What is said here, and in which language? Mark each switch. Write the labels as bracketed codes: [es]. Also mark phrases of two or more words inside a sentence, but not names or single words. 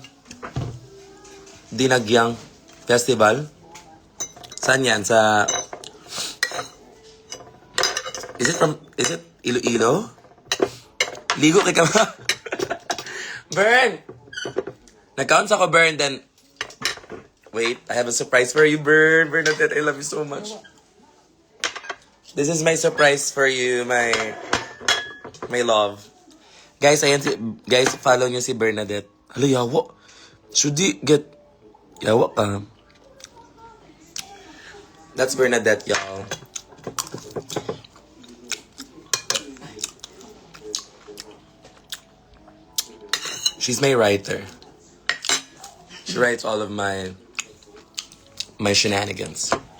[tl] Dinagyang Festival? Saan yan? Sa... [en] Is it Iloilo? [tl] Ligo kay kama. Bern! Nag-counts ako, [en] Bern, then... Wait, I have a surprise for you, Bern. Bernadette, I love you so much. This is my surprise for you, my love. [tl] Guys, guys, follow nyo si Bernadette. [ceb] Hala, yawa. [en] Should you get... [ceb] Yawa ka. [en] That's Bernadette, y'all. She's my writer. She writes all of my shenanigans.